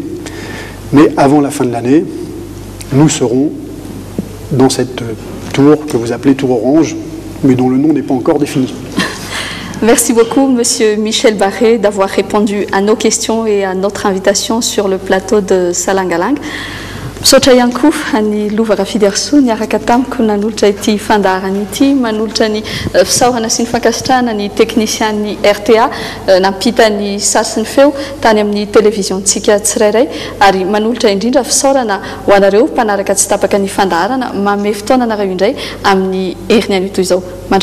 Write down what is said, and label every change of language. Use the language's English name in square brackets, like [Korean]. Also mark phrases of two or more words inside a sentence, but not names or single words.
[French] Mais avant la fin de l'année, nous serons dans cette tour que vous appelez tour Orange, mais dont le nom n'est pas encore défini. Merci beaucoup, Monsieur Michel Barré, d'avoir répondu à nos questions et à notre invitation sur le plateau de Salangalang. [Malagasy] Misaotra ihany koa any Lovara Fiderso niaraka tamiko nanolotra ity fandaharana ity, manolotra ny fisaorana sy ny fankasitrahana ny teknisian'ny RTA nampita ny sary sy ny feo tany amin'ny televisiontsika tsirairay ary manolotra indrindra fisaorana ho anareo mpanaraka tsy tapaka ny fandaharana manome fotoana anareo indray amin'ny herin'ny anio toy izao.